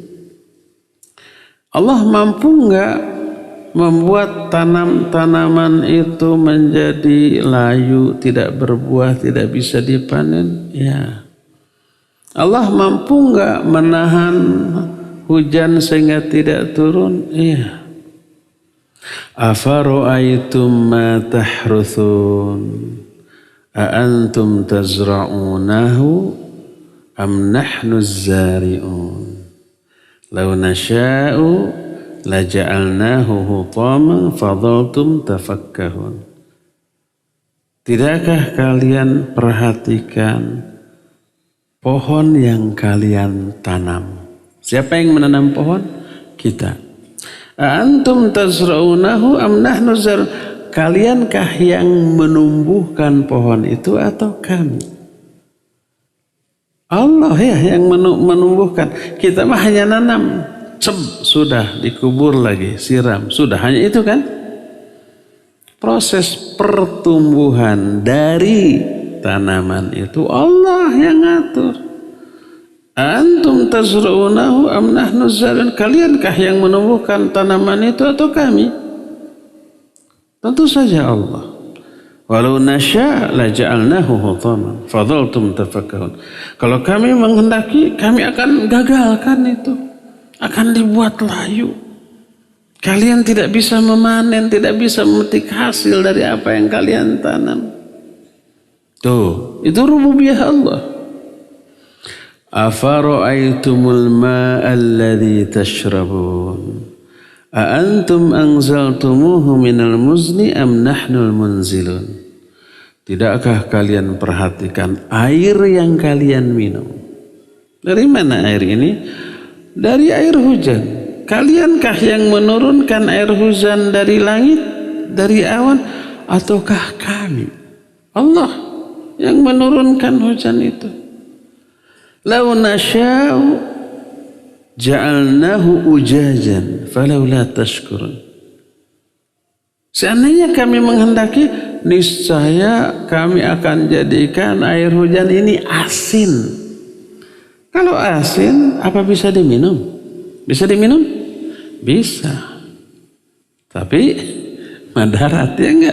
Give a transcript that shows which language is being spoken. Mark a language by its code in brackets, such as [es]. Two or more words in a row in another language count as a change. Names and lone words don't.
[id] Allah mampu enggak membuat tanam-tanaman itu menjadi layu, tidak berbuah, tidak bisa dipanen? Ya. Allah mampu enggak menahan hujan sehingga tidak turun? Iya. [ar] أفرأيتم ما تحرثون أأنتم تزرعونه أم نحن الزارعون لو نشاء لجعلناه حطاما فظلتم تفكهون. [id] Tidakkah kalian perhatikan pohon yang kalian tanam? Siapa yang menanam pohon? Kita. [ar] أنتم تزرعونه أم نحن زار? [id] Kaliankah yang menumbuhkan pohon itu atau kami? Allah ya yang menumbuhkan. Kita mah hanya nanam. Sudah dikubur lagi, siram. Sudah hanya itu kan? Proses pertumbuhan dari tanaman itu Allah yang ngatur. [ar] أنتم تزرعونه أم نحن زارعون? [id] Kaliankah yang menumbuhkan tanaman itu atau kami? Tentu saja Allah. [ar] ولو نشاء لجعلناه حطاما فظلتم تفكهون. [id] Kalau kami menghendaki, kami akan gagalkan itu. Akan dibuat layu. Kalian tidak bisa memanen, tidak bisa memetik hasil dari apa yang kalian tanam. Tuh, itu rububiyah Allah. [ar] أفرأيتم الماء الذي تشربون أأنتم أنزلتموه من المزن أم نحن المنزلون. [id] Tidakkah kalian perhatikan air yang kalian minum? Dari mana air ini? Dari air hujan. Kaliankah yang menurunkan air hujan dari langit, dari awan, ataukah kami? Allah yang menurunkan hujan itu. [ar] لو نشاء جعلناه أجاجا فلولا تشكرون. [id] Seandainya kami menghendaki, niscaya kami akan jadikan air hujan ini asin. Kalau asin, apa bisa diminum? Bisa diminum? Bisa. Tapi madaratnya enggak.